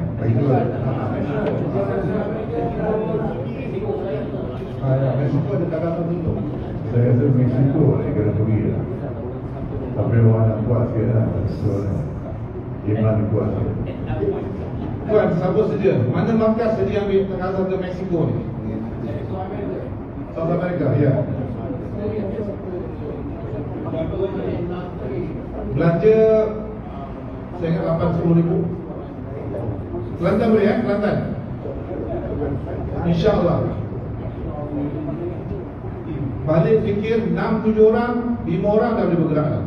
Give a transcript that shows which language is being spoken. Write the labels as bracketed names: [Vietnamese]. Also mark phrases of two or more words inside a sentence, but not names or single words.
[Malay] Mexico ada tagapan dulu. Saya rasa Mexico ni kena pergi lah. Tapi orang yang kuat sikit lah. Iman kuat sikit. Tuan, siapa sedia? Mana markas sedia ambil tagapan ke Mexico ni? South America, ya. Belanja saya ingat 80-10 ribu. Kelantan boleh ya? Kelantan InsyaAllah. Balik fikir 6-7 orang 5 orang dah boleh bergerak dah.